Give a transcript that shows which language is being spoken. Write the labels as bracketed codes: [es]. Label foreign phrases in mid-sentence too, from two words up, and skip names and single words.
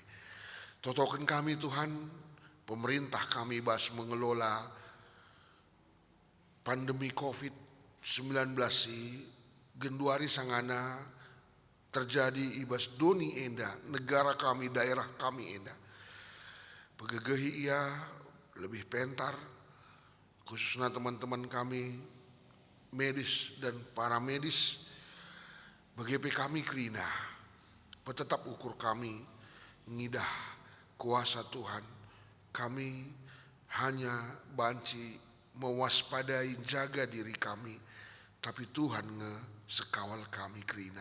[btx] Totokan kami Tuhan, pemerintah kami ibas mengelola pandemi COVID-19 si genduari sangana terjadi ibas doni enda, negara kami, daerah kami enda. Pegegehi ia lebih pentar, [id] khususnya teman-teman kami medis dan paramedis, [btx] begepe kami kerina, petetap ukur kami ngidah kuasa Tuhan, kami hanya banci mewaspadai jaga diri kami, tapi Tuhan sekawal kami kerina.